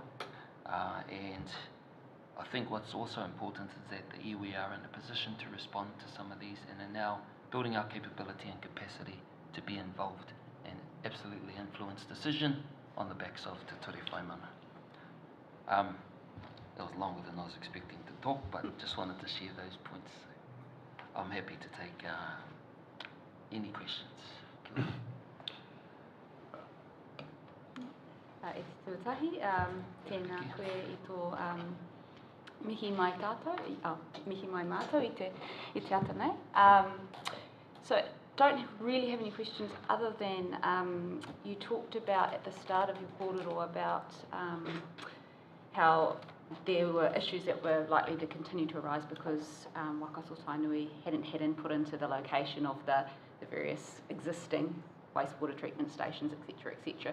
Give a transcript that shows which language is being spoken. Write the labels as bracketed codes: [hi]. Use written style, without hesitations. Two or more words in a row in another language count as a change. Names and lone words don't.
[en] And I think what's also important is that the iwi are in a position to respond to some of these, and are now building our capability and capacity to be involved and absolutely influence decision on the backs of Te Ture Whaimana. That was longer than I was expecting to talk, but just wanted to share those points. I'm happy to take any questions. [mi] E te tuatahi, tēnā koe I tō mihi mai tātou, mihi mai mātou I te ata nei. [en] So don't really have any questions other than you talked about at the start of your kōrero about how there were issues that were likely to continue to arise because Waikato Tainui hadn't had input into the location of the various existing wastewater treatment stations, etc., etc.